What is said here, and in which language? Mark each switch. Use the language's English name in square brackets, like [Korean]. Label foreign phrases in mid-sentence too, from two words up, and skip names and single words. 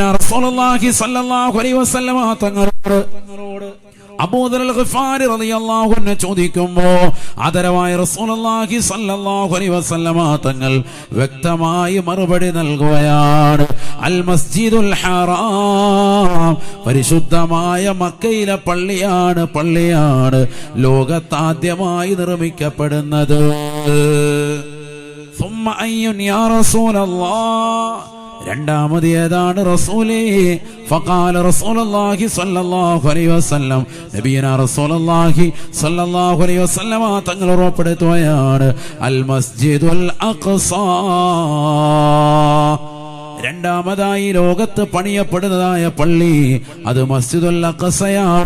[Arabic] رسول الله صلى الله عليه وسلم [Malayalam] തങ്ങളോട് അബൂദർ അൽ ഗിഫാരി [Arabic] رضي الله عنه [Malayalam] ചോദിക്കുമ്പോൾ ആദരവായ [Arabic] رسول الله صلى الله عليه وسلم [Malayalam] തങ്ങൾ വ്യക്തമായി മറുപടി നൽകുകയാണ്, അൽ മസ്ജിദുൽ ഹറാം, പരിശുദ്ധമായ മക്കയിലെ പള്ളിയാണ് ലോകത്താദ്യമായി നിർമ്മിക്കപ്പെടുന്നത്. [Arabic] ثم أي يا رسول الله, [Malayalam] രണ്ടാമത് ഏതാണ് റസൂലേ? [Arabic] فقال رسول الله صلى الله عليه وسلم, نبينا رسول الله صلى الله عليه وسلم [Malayalam] തങ്ങൾ ഉറപ്പെടുത്തുകയാണ്, അൽ മസ്ജിദുൽ അഖ്സ, രണ്ടാമതായി ലോകത്ത് പണിയപ്പെടുന്നതായ പള്ളി അത് മസ്ജിദുൽ അഖ്സയാണ്.